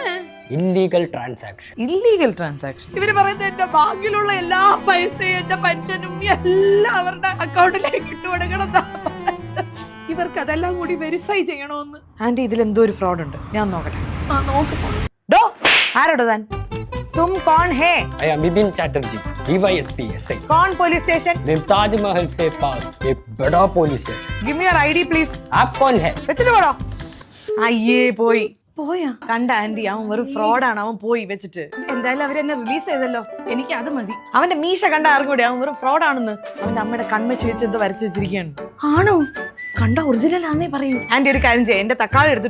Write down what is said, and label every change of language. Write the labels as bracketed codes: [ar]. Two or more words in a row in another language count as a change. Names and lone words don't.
[en] illegal transaction. [ml] ഇവര് പറയുന്നത് എന്റെ ബാങ്കിലുള്ള എല്ലാ പൈസയും എന്റെ പെൻഷനും എല്ലാം അവരുടെ അക്കൗണ്ടിലേക്ക് ഇട്ട് കൊടുക്കണം. ഇവർക്ക് അതെല്ലാം കൂടി വെരിഫൈ ചെയ്യണമെന്ന്. ആന്റി ഇതിൽ എന്തോ ഒരു ഫ്രോഡ് ഉണ്ട്. ഞാൻ നോക്കട്ടെ. ഡോ ആരോടോ താൻ? [hi] तुम कौन है? [en] I am बिपिन चैटर्जी, DYSP SI. [hi] कौन पुलिस स्टेशन? मैं ताजमहल से पास एक बड़ा पुलिस स्टेशन. [en] Give me your ID please. [hi] आप कौन है? [ml] വെച്ചിട്ട് പോടോ. അയ്യേ പോയാ കണ്ട ആന്റി, അവൻ വെറും ഫ്രോഡാണ്. അവൻ പോയി വെച്ചിട്ട്. എന്തായാലും അവരെന്നെ റിലീസ് ചെയ്തല്ലോ, എനിക്ക് അത് മതി. അവന്റെ മീശ കണ്ട ആർക്കും കൂടി അവൻ വെറും ഫ്രോഡാണെന്ന് അവന്റെ അമ്മയുടെ കൺമശി വെച്ച് എന്തോ വരച്ചു വെച്ചിരിക്കുകയാണ്. ആണോ? കണ്ട ഒറിജിനൽ ആന്നേ പറയൂ. ആന്റി ഒരു കാര്യം ചെയ്യ, എന്റെ തക്കാളി എടുത്തിട്ട്